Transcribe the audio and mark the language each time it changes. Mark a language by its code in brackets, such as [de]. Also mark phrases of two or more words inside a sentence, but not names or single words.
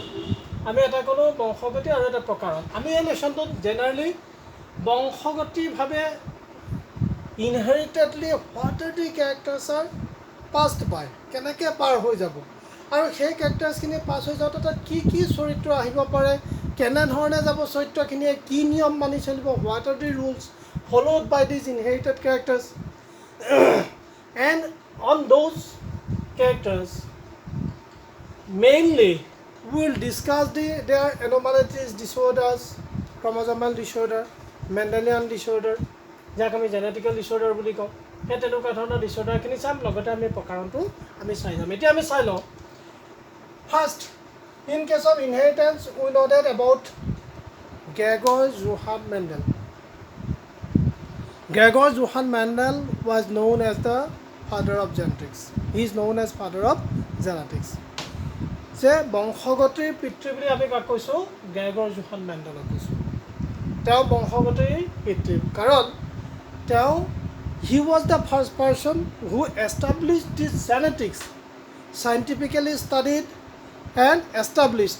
[as] আমি এটা ক'লোঁ বংশগতি আৰু এটা প্ৰকাৰণ। আমি এই লেচনটোত জেনেৰেলি বংশগতিভাৱে [en] inheritedly what are the characters are passed by, [as] কেনেকৈ পাৰ হৈ যাব, আৰু সেই কেৰেক্টাৰ্ছখিনি পাছ হৈ যাওঁতে তাত কি কি চৰিত্ৰ আহিব পাৰে, কেনেধৰণে যাব চৰিত্ৰখিনিয়ে, কি নিয়ম মানি চলিব, [en] what are the rules followed by these inherited characters, and on those characters mainly we will discuss their anomalies, disorders, chromosomal disorder, Mendelian disorder, [as] যাক আমি [en] genetical disorder [as] বুলি কওঁ। সেই তেনেকুৱা ধৰণৰ ডিছঅৰ্ডাৰখিনি চাম, লগতে আমি প্ৰকাৰণটো আমি চাই যাম। এতিয়া আমি চাই লওঁ [en] first, in case of inheritance we know that about Gregor Johann Mendel. Gregor Johann Mendel was known as the father of genetics. He is known as father of genetics. [as] যে বংশগতিৰ পিতৃ বুলি আমি কাক কৈছোঁ, গ্ৰেগৰ জোহান মেণ্ডেলক কৈছোঁ। তেওঁ বংশগতিৰ পিতৃ, কাৰণ তেওঁ [en] he was the first person who established this genetics, scientifically studied and established.